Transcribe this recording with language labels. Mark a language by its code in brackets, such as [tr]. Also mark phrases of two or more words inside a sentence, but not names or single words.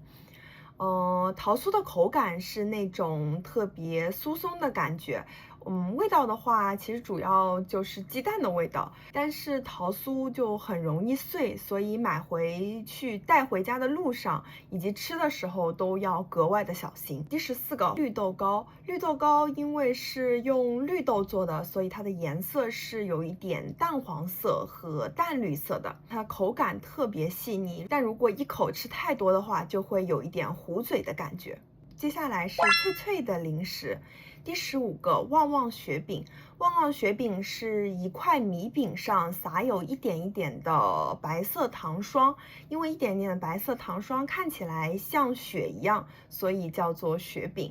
[zh] 桃酥的口感是那種特別酥鬆的感覺， 味道的話，其實主要就是雞蛋的味道，但是桃酥就很容易碎，所以買回去帶回家的路上以及吃的時候都要格外的小心。第14個，綠豆糕。綠豆糕因為是用綠豆做的，所以它的顏色是有一點淡黃色和淡綠色的，它口感特別細膩，但如果一口吃太多的話，就會有一點糊嘴的感覺。接下來是脆脆的零食。第15個，旺旺雪餅。旺旺雪餅是一塊米餅上撒有一點一點的白色糖霜，因為一點點的白色糖霜看起來像雪一樣，所以叫做雪餅。